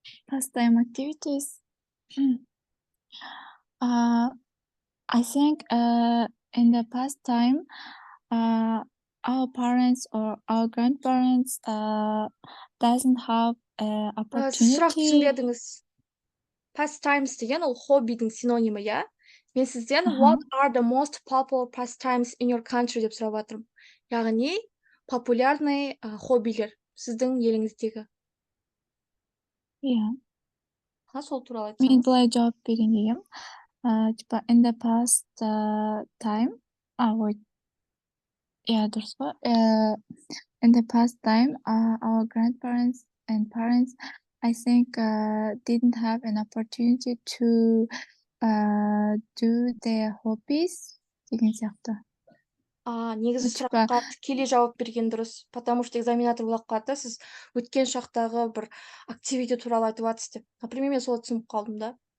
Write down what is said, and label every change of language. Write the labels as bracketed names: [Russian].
[English] Pastime activities. I think in the past time, our parents or our grandparents doesn't have [Kazakh] Сұрақты [English] opportunity. [Kazakh] түсінбедіңіз. Pastimes деген ол хоббидің синонимі, иә? Мен сізден [English] what are the most popular pastimes in your country [Kazakh] деп сұрап жатырмын. Яғни популярный хоббилер сіздің еліңіздегі. [English] Yeah. [Kazakh] Сол туралы Мен айтсаңыз. былай жауап берейін дегенмін. [Russian] Типа [English] in the past time, wait. Yeah, [Kazakh] дұрыс па? [English] In the past time, our grandparents and parents, I think, didn't have an opportunity to do their hobbies [Kazakh] деген сияқты. Негізі сұраққа тікелей жауап берген дұрыс, [Russian] потому что [Kazakh] экзаменатор ойлап қалады, сіз өткен шақтағы бір активити туралы айтып жатсыз деп. [Russian] Например, [Kazakh] мен солай түсініп қалдым да.